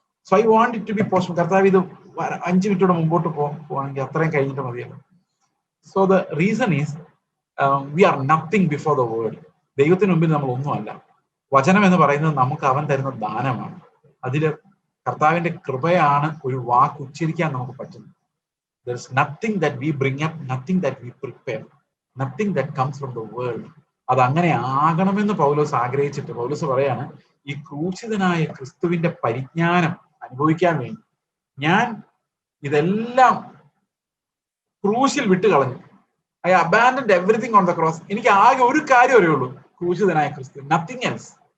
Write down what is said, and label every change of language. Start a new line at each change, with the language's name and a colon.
English: So I want it to be possible.
Malayalam: കർത്താവ് ഇത് 5 മിനിറ്റോടെ മുമ്പോട്ട് പോവാണെങ്കിൽ അത്രയും കഴിഞ്ഞിട്ട് മതിയല്ലോ.
English: So the reason is we are nothing before the word.
Malayalam: ദൈവത്തിന് മുമ്പിൽ നമ്മൾ ഒന്നുമല്ല. വചനം എന്ന് പറയുന്നത് നമുക്ക് അവൻ തരുന്ന ദാനമാണ്. അതില് കർത്താവിന്റെ കൃപയാണ് ഒരു വാക്ക് ഉച്ചരിക്കാൻ നമുക്ക് പറ്റുന്നത്.
English: There is nothing that we bring up, nothing that we prepare, nothing that comes from the world.
Malayalam: അത് അങ്ങനെ ആകണമെന്ന് പൗലോസ് ആഗ്രഹിച്ചിട്ട് പൗലോസ് പറയാണ്, ഈ ക്രൂശിതനായ ക്രിസ്തുവിന്റെ പരിജ്ഞാനം അനുഭവിക്കാൻ വേണ്ടി ഞാൻ ഇതെല്ലാം ക്രൂശിൽ വിട്ട് കളഞ്ഞു.
English: I abandoned everything on the cross.
Malayalam: എനിക്ക് ആകെ ഒരു കാര്യം അറിയുള്ളൂ, ക്രൂശിതനായ ക്രിസ്തു,
English: Nothing else.